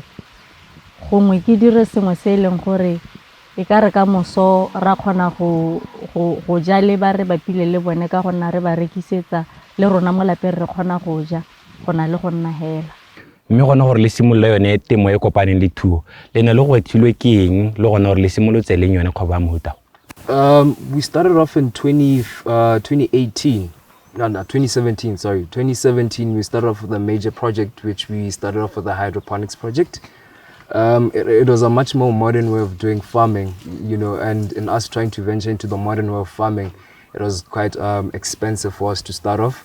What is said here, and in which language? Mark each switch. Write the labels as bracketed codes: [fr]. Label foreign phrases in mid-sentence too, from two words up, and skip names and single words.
[tn] Gongwe ke dire sengwe se leng gore e ka re ka moso ra kgona go ja le ba re bapile le bone ka gona re ba rekisetsa le rona mo lapeng re kgona go ja gona le go nna hela. Mme gona gore le simolla yone temo e kopaneng le thuo le ne le go thilwe ke eng le gona gore le simolotse leng yone kgwebo ya mohuta. [en] We started off in 2018. No, 2017, sorry. 2017 we started off with a major project which we started off with the hydroponics project. It was a much more modern way of doing farming, you know, and in us trying to venture into the modern way of farming, it was quite expensive for us to start off.